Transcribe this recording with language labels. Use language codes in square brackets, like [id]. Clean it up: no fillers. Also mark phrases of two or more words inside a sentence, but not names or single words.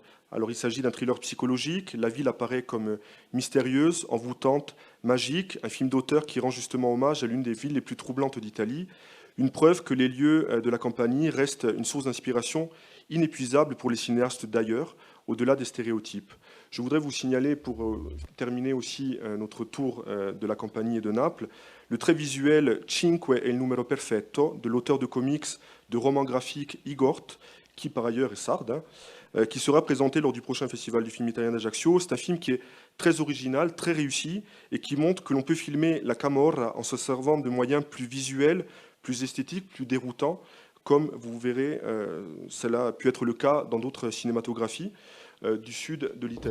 [fr] Alors il s'agit d'un thriller psychologique, la ville apparaît comme mystérieuse, envoûtante, magique, un film d'auteur qui rend justement hommage à l'une des villes les plus troublantes d'Italie, une preuve que les lieux de la Campanie restent une source d'inspiration inépuisable pour les cinéastes d'ailleurs, au-delà des stéréotypes. Je voudrais vous signaler, pour terminer aussi notre tour de la Campanie et de Naples, le très visuel Cinque è il numero perfetto de l'auteur de comics, de romans graphiques Igort, qui par ailleurs est sarde, hein, qui sera présenté lors du prochain festival du film italien d'Ajaccio. C'est un film qui est très original, très réussi, et qui montre que l'on peut filmer la Camorra en se servant de moyens plus visuels, plus esthétiques, plus déroutants, comme vous verrez, cela a pu être le cas dans d'autres cinématographies du sud de l'Italie.